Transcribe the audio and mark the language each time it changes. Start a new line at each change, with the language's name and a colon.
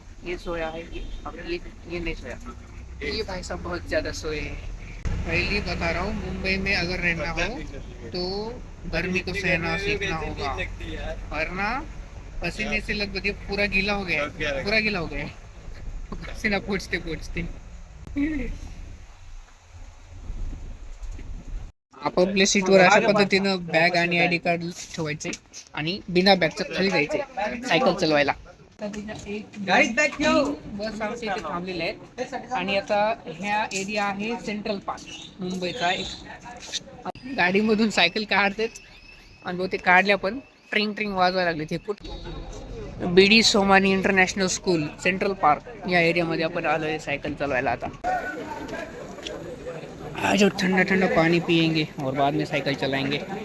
Hindi: ये सोया है, ये नहीं सोया. ये भाई साहब बहुत ज्यादा सोए हैं. पहली बता रहा हूँ, मुंबई में अगर रहना हो तो गर्मी को सहना सीखना होगा, वरना पसीने से लगभग पूरा गीला हो गया.
Marathi: पसीना पोचते आपापल्या सीटवर अशा पद्धतीनं बॅग आणि आयडी कार्ड ठेवायचे आणि बिना बॅगचं खाली जायचे सायकल चालवायला. बस आमच्या इथे थांबलेले आहेत आणि आता ह्या एरिया आहे सेंट्रल पार्क मुंबईचा. एक गाडीमधून सायकल काढतात आणि बहुतेक काढल्या पण ट्रिंग वाजवायला लागले. ते कुठं? BD Somani international school central park या एरियामध्ये आपण आलो आहे सायकल चालवायला. आता आज
Hindi: जो ठंडा पानी पियेंगे और बाद में साइकिल चलाएंगे.